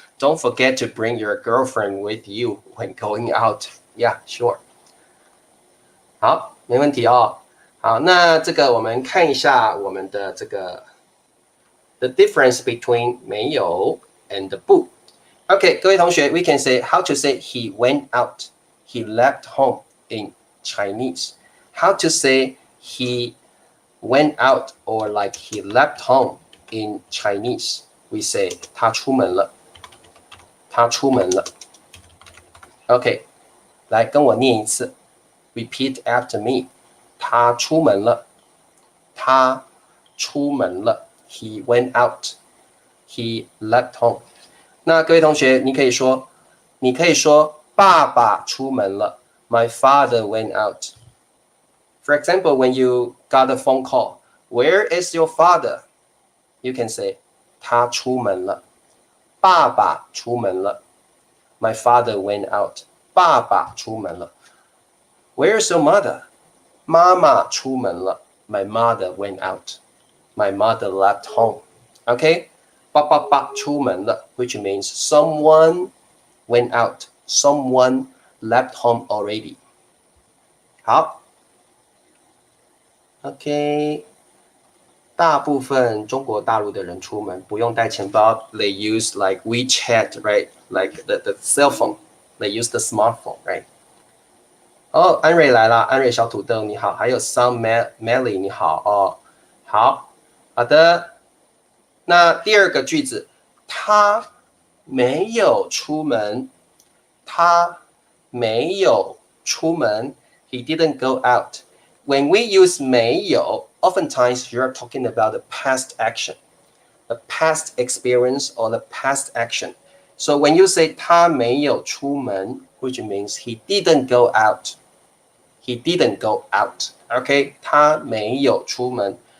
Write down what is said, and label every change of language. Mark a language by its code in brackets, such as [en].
[en] Don't forget to bring your girlfriend with you when going out. Yeah, sure. [zh] 好，没问题哦。好，那这个我们看一下我们的这个 [en] the difference between [zh] 没有 and 不。 [en] OK， [zh] 各位同学 [en] ，we can say how to say he went out, he left home in Chinese. How to say he went out or like he left home in Chinese? We say [zh] 他出门了，他出门了。 OK， 来跟我念一次 ， [en] repeat after me。 [zh] 他出门了，他出门了。 [en] He went out, he left home。 [zh] 那各位同学，你可以说爸爸出门了。 [en] My father went out. For example, when you got a phone call, where is your father? You can say [zh] 他出门了，爸爸出门了。 [en] My father went out. [zh] 爸爸出门了。 [en] Where's your mother? [zh] 妈妈出门了。 [en] My mother went out. My mother left home. Okay? [zh] 爸出门了 [en] which means someone went out. Someone left home already. [zh] 好 OK 大部分中国大陆的人出门不用带钱包 [en] They use like WeChat, right? Like the cell phone. They use the smartphone, right? [zh] 哦，安瑞来了，安瑞小土豆你好，还有 Sun Melly 你好哦，好的。那第二个句子，他没有出门，他没有出门 ， [en] He didn't go out. When we use 没有, oftentimes you're talking about the past action, the past experience or the past action. So when you say [zh] 他没有出门 [en] which means he didn't go out. He didn't go out. Okay, [zh] 他没有出门.